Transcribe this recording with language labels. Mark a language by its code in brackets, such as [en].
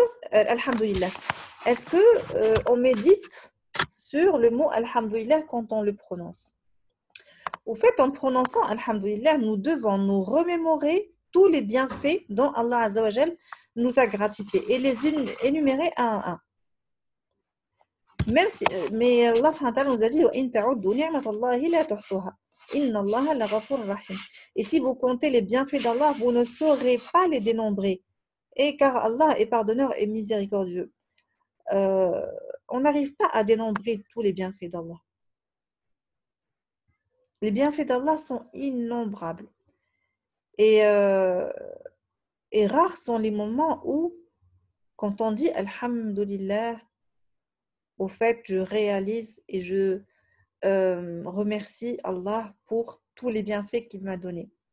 [fr] Alhamdulillah, est-ce que on médite sur le mot Alhamdulillah quand on le prononce? Au fait, en prononçant Alhamdulillah, nous devons nous remémorer tous les bienfaits dont Allah Azza wa Jal nous a gratifiés et les énumérer un à un. Mais Allah subhanahu wa ta'ala nous a dit [ar] وَإِن تَعُدُّوا نِعْمَةَ اللَّهِ لَا تُحْصُوهَا إِنَّ اللَّهَ لَغَفُورٌ رَحِيمٌ. [fr] Et si vous comptez les bienfaits d'Allah, vous ne saurez pas les dénombrer. Et car Allah est pardonneur et miséricordieux. Euh, on n'arrive pas à dénombrer tous les bienfaits d'Allah. Les bienfaits d'Allah sont innombrables. Et, euh, et rares sont les moments où, quand on dit Alhamdulillah, au fait, je réalise et je remercie Allah pour tous les bienfaits qu'il m'a donnés.